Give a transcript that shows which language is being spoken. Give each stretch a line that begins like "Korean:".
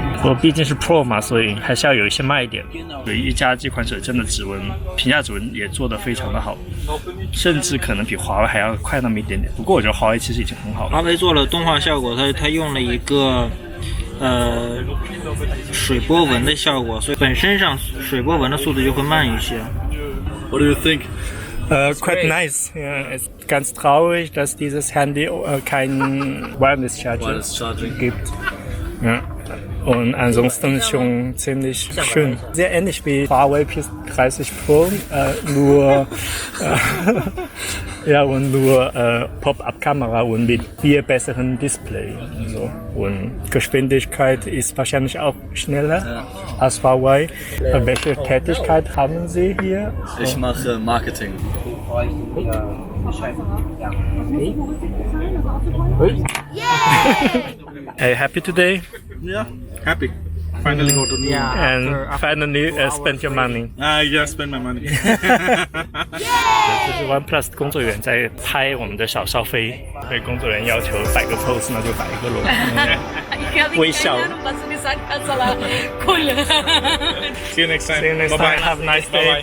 Chinese: 我毕竟是 Pro 嘛，所以还是要有一些卖点。有1加这款手机真的指纹评价指纹也做得非常的好，甚至可能比华为还要快那么一点点。不过我觉得华为其实已经很好了。华为做了动画效果，它用了一个水波纹的效果，所以本身上水波纹的速度就会慢一些。
English: What do you think? Quite nice.
German: Ja, es ist ganz traurig, dass dieses Handy kein Wireless Charger gibt. Ja. Und ansonsten schon ziemlich schön. Sehr ähnlich wie Huawei P30 Pro, nur ja, und nur Pop-up-Kamera und mit viel besseren Display. So. Und Geschwindigkeit ist wahrscheinlich auch schneller als Huawei. Welche Tätigkeit haben Sie hier? Ich mache Marketing.
English: Happy today? Yeah, happy. Finally got to know. And finally spend your money. Yeah, spend my money.
Chinese: 就是 OnePlus 工作人员在拍我们的小少飞，被工作人员要求摆个 pose， 那就摆一个咯。微笑。
English: See you next time. See you next Bye-bye. time. Have a nice day.